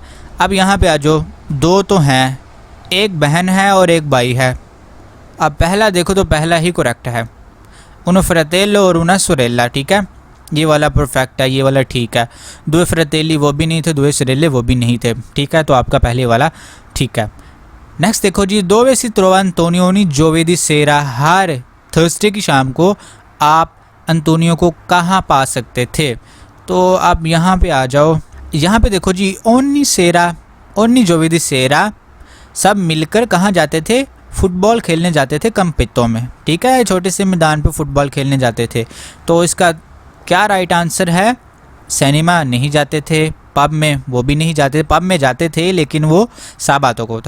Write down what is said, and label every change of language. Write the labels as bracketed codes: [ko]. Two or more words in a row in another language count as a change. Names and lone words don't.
[hi] अब यहाँ पे आ जाओ, 2 तो हैं, एक बहन है और एक भाई है। अब पहला देखो तो पहला ही करेक्ट है, [it] uno fratello [hi] और [it] una sorella. [hi] ठीक है, ये वाला परफेक्ट है, ये वाला ठीक है। 2 फ्रतेली वो भी नहीं थे, 2 सोरेले वो भी नहीं थे। ठीक है, तो आपका पहले वाला ठीक है। नेक्स्ट देखो जी, 2 [it] si trova Antonioni giovedì sera, [hi] हर थर्सडे की शाम को आप अंतोनियो को कहाँ पा सकते थे। तो आप यहाँ पे आ जाओ, यहाँ पे देखो जी [it] ogni sera, ogni giovedì sera, [hi] सब मिलकर कहाँ जाते थे, फुटबॉल खेलने जाते थे कंपितो में। ठीक है, छोटे से मैदान पे फुटबॉल खेलने जाते थे। तो इसका क्या राइट आंसर है, सिनेमा नहीं जाते थे, पब में वो भी नहीं जाते, पब में जाते थे लेकिन वो साबातों को था।